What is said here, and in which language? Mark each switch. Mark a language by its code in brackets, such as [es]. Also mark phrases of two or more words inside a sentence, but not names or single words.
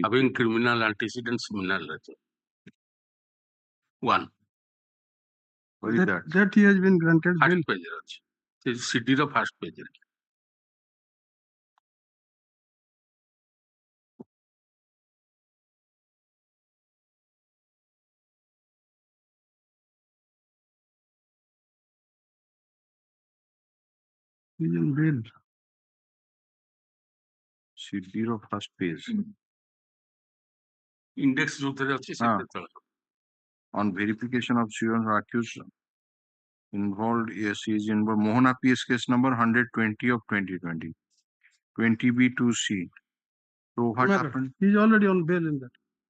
[en] having criminal antecedents criminal record. One. what is that? That he has been granted First bail. [or] page ଅଛି CD ର [en] first page [or] ରେ [en] He is in bail. CD ର first page. [or] index ଯୋଉଥିରେ ଅଛି ସେଥିରେ ତଳେ [en] On verification of students accused involved, yes, he is involved. Mohana PS case number 120 of 2020. 20B2C. So what My lord. happened? He is already on bail in that.